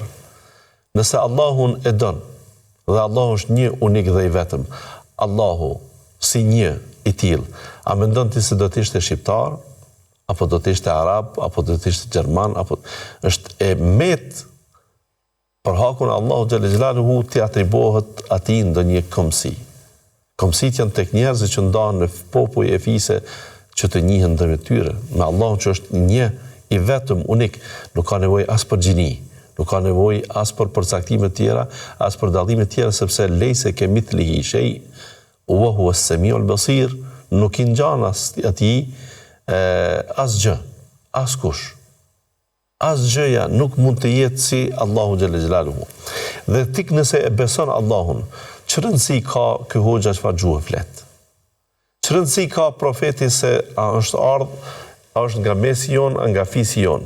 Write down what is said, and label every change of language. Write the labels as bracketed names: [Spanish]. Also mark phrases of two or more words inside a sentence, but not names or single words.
[Albanian] Nëse Allahun e don, dhe Allahu është një unik dhe i vetëm, Allahu si një i tillë, a mendon ti se do të ishte shqiptar, apo do të ishte arab, apo do të ishte gjerman, apo është e met për hakun Allahu [Arabic] جل جلاله [Albanian] t'i atribohet atij ndonjë komsi. Komsit janë tek njerëzit që ndahen në popull e fise që të njihen ndërmjet tyre. Me Allahun që është një i vetëm unik, nuk ka nevojë as për gjini, nuk ka nevojë as për përcaktime tjera, as për dallime tjera, sepse [Arabic] ليس كمثله شيء وهو السميع البصير, [Albanian] nuk i ngjan atij asgjë, askush. Asgjëja nuk mund të jetë si Allahu [Arabic] جل جلاله. [Albanian] Dhe tik nëse e beson Allahun, çfarë rëndësi ka ky hoxha çfarë gjuhë flet? Çfarë rëndësi ka profeti se a është ardhur, a është nga mesi jon, a nga fisi jon?